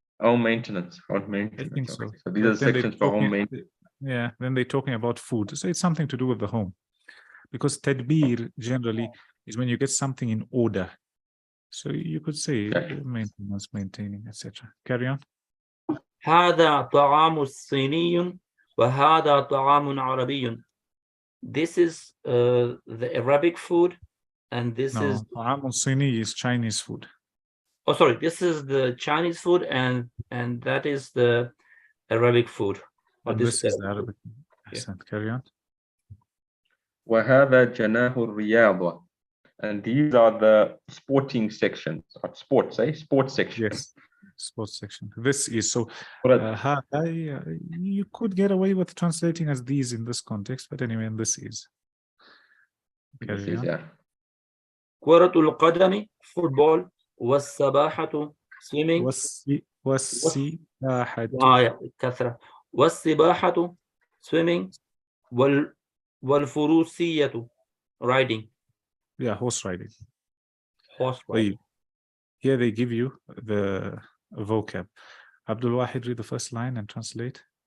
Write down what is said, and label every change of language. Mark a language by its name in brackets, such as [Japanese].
[English] Home maintenance. Home maintenance. I think so. So these are sections for home maintenance. Yeah. Then they're talking about food. So it's something to do with the home, because tadbir generally is when you get something in order. So you could say maintenance, maintaining, etc. Carry on. [Arabic] هذا طعام صيني وهذا طعام عربي. [English] This is the Arabic food, and this is [Arabic] طعام صيني [English] is Chinese food. Oh, sorry. This is the Chinese food, and that is the Arabic food. And this is the Arabic. Yeah. Carry on. [Arabic] وهذا جناح الرياضة. [English] And these are the sporting sections, or sports, sports section. Yes, sports section. This is so. You could get away with translating as these in this context, but anyway, and this is. Carry on. Yeah. [Arabic] كرة القدم, football, والسباحة, swimming. والسباحة. كثرة. والسباحة, swimming. والفروسية, riding. [English] Yeah, horse riding. Horse riding. Here they give you the vocab. Abdul Wahid, read the first line and translate.